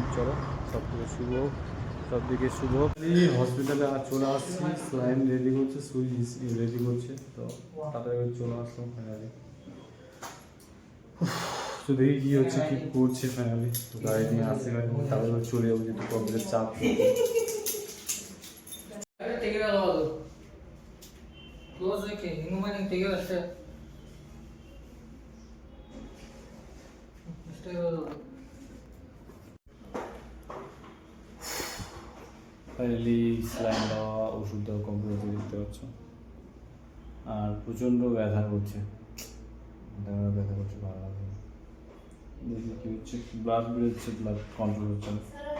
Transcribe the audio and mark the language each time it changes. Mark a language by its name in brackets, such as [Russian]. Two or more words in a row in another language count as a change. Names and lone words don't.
[Bangla] চলো, সব থেকে শুভ, সব দিকে শুভ। হসপিটালে চলে আসছি, স্লাইন রেডি করছে, সুইচ রেডি করছে। তো তাড়াতাড়ি চলে আসলাম ফাইনালি। তো দেখি কী হচ্ছে, কী করছে ফাইনালি। তো গাড়ি নিয়ে আসতে গাড়ি তাড়াতাড়ি চলে যাবো, যেহেতু কমপ্লিটের চাপ। [Kannada] ತೆಗೆಯಲ್ಲ ಕ್ಲೋಸ್ ಆಗಿ ಇನ್ನು ಮನೆ ತೆಗೆಯೋ ಅಷ್ಟೇ ಅಷ್ಟೇ [Bangla] ফাইনালি স্যালাইন দেওয়া ওষুধ দেওয়া কমপ্লিট হতে দেখতে পাচ্ছ আর প্রচণ্ড ব্যথা করছে, ব্যথা করছে ভালো লাগছে। দেখি কী হচ্ছে, ব্লাড বেরোচ্ছে, ব্লাড কন্ট্রোল হচ্ছে না।